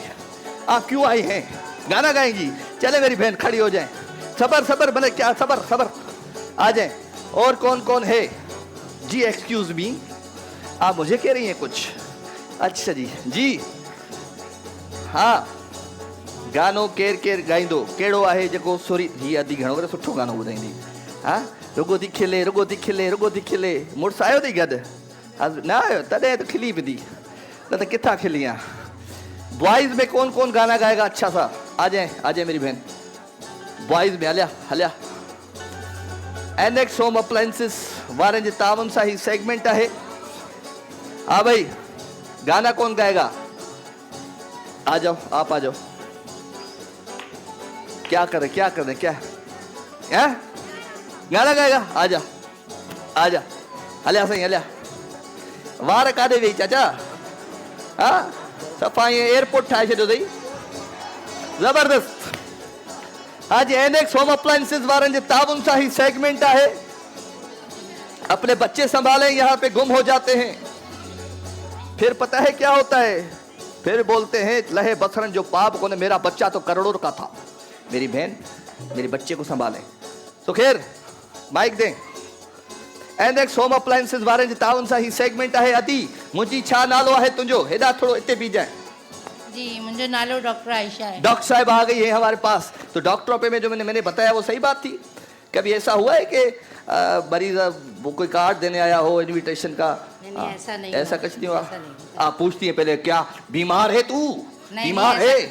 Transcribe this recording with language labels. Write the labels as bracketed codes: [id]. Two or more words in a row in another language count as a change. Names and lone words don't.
[hi] आप क्यों आई हैं? गाना गाएंगी? चले मेरी बहन खड़ी हो जाए। सबर सबर, भले क्या सबर सबर, आ जाए। और कौन कौन है जी? [en] excuse me, [hi] आप मुझे कह रही हैं कुछ? अच्छा जी जी हाँ, [sd] गानो केर केर गाईंदो, कहिड़ो आहे जेको सोरी हीअ अधी घणो करे सुठो गानो ॿुधाईंदी? हाँ, रुगो थी खिले रुगो थी खिले रुगो थी खिले। मुड़ुसु आयो अथई गॾु? न आयो तॾहिं त खिली पई, न त किथां खिली आ? [hi] बॉयज़ में कौन कौन गाना गाएगा अच्छा सा? आ जाए मेरी बहन। बॉयज़ में [sd] हलिया हलिया। एनेक्स होम अप्लायंसिस वारनि जे तावन सां ही सेगमेंट आहे। [hi] हाँ भाई, गाना कौन गाएगा? आ जाओ, आप आ जाओ। क्या कर रहे क्या है? गाना गाएगा? आजा आजा, [sd] हलिया सही हलिया। वार काॾे वेई चाचा? हाँ, सफ़ा एयरपोर्ट ठाहे छॾियो अथई, जबरदस्त। आज एनेक्स होम अप्लायंसिस वारनि जे ताउन सां ही सेगमेंट आहे। [hi] अपने बच्चे संभालें, यहाँ पे गुम हो जाते हैं, फिर पता है क्या होता है? फिर बोलते हैं लहे बसरन जो पाप को ने, मेरा बच्चा तो करोड़ों का था। मेरी बहन मेरे बच्चे को संभालें। तो खैर माइक दें। [sd] एनेक्स होम अप्लायंसिस वारनि जे ताउन सां ही सेगमेंट आहे। अदी मुंहिंजी छा नालो आहे तुंहिंजो? हेॾा थोड़ो हिते बीजाए [hi] जी। मुझे नालो डॉक्टर आयशा है। डॉक्टर साहब आ गई है हमारे पास। तो डॉक्टरों पे में जो मैंने बताया वो सही बात थी। कभी ऐसा हुआ है कि मरीज वो कोई कार्ड देने आया हो इनविटेशन का? नहीं, ऐसा नहीं, ऐसा कुछ नहीं हुआ। ऐसा नहीं। आप पूछती हैं पहले क्या बीमार है तू? नहीं, बीमार नहीं, है?